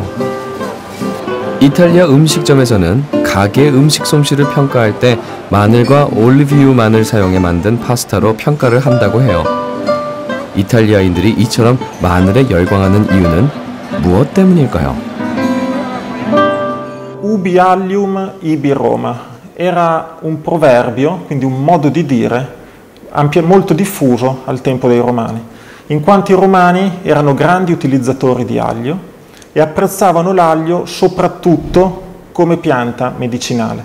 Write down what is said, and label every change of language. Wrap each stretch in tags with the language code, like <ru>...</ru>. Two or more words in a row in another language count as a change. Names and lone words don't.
<ko>이탈리아 음식점에서는 가게 음식 솜씨를 평가할 때 마늘과 올리브유 마늘 사용해 만든 파스타로 평가를 한다고 해요. 이탈리아인들이 이처럼 마늘에 열광하는 이유는 무엇 때문일까요?</ko> <la>Ubi allium ibi Roma</la> <it>era un proverbio, quindi un modo di dire molto diffuso al tempo dei Romani, in quanto i Romani erano grandi utilizzatori di aglio e apprezzavano l'aglio soprattutto come pianta medicinale.</it>